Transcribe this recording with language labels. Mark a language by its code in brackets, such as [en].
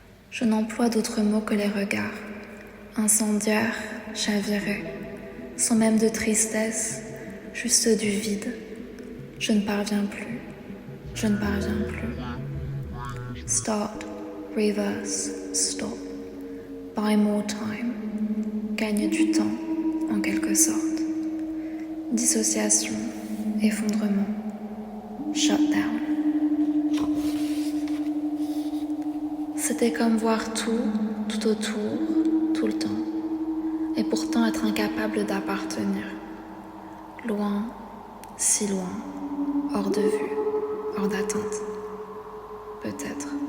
[fr] Je n'emploie d'autres mots que les regards, incendiaires, chavirés, sans même de tristesse, juste du vide. Je ne parviens plus, je ne parviens plus. [en] Start, reverse, stop. Buy more time. [fr] Gagne du temps, en quelque sorte. Dissociation, effondrement, shutdown. C'était comme voir tout autour, tout le temps, et pourtant être incapable d'appartenir. Loin, si loin, hors de vue, hors d'atteinte. Peut-être.